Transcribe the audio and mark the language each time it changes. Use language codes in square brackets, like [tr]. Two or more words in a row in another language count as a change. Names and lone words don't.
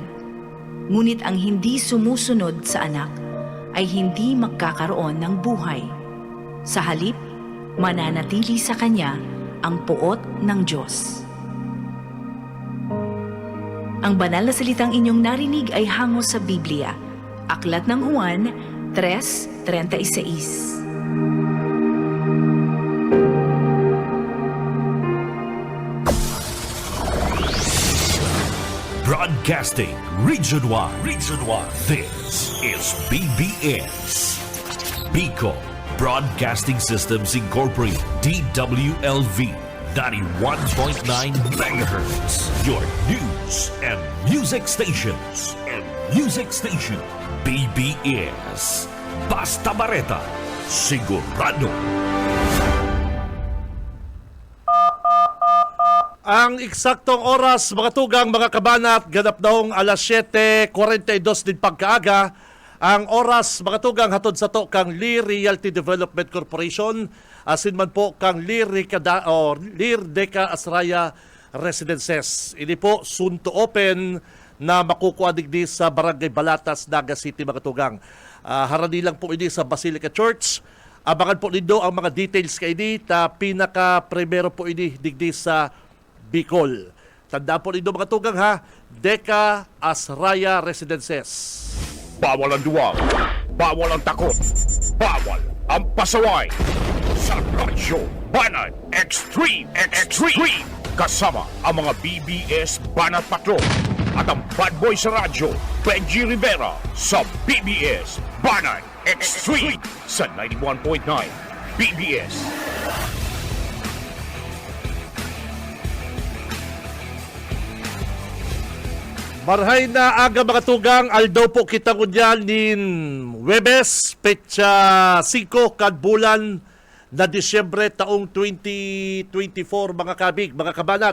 [tl] Ngunit ang hindi sumusunod sa anak ay hindi magkakaroon ng buhay. Sa halip, mananatili sa kanya ang puot ng Diyos. Ang banal na salitang inyong narinig ay hango sa Biblia. Aklat ng Juan 3:36. [en] Broadcasting Region 1. This is BBS. Bicol Broadcasting Systems Incorporated. DWLV 91.9 MHz. Your news and music stations. [bik] BBS. Basta Bareta. Sigurado. Ang eksaktong oras, mga tugang, mga kabanat, ganap daong alas 7:42 din pagkaaga. Ang oras, mga tugang, hatod sa to kang Lir Realty Development Corporation, asin man po kang Lir Deca Asraya Residences. Ini po [en] soon to open [bik] na makukuha digdi sa Barangay Balatas, Naga City, mga tugang. Harani lang po ini sa Basilica Church. Abangan po nindo ang mga details kay ini, ta pinaka-primero po ini digdi sa Bicol. Tandaan po nindo, mga tugang, ha, Deca Asraya Residences. [tl] Bawal ang duwag, bawal ang takot, bawal ang pasaway. Sa Radyo Banat Extreme. Kasama ang mga BBS Banat Patrol at ang [en] bad boy [tl] sa radyo, Benji Rivera, sa BBS Banat Extreme sa 91.9 BBS. [bik] Marhay na aga, mga tugang, aldaw po kita kunyan nin Webes, petsa 5 kadbulan na Disyembre taong 2024, mga kabig, mga kabanat.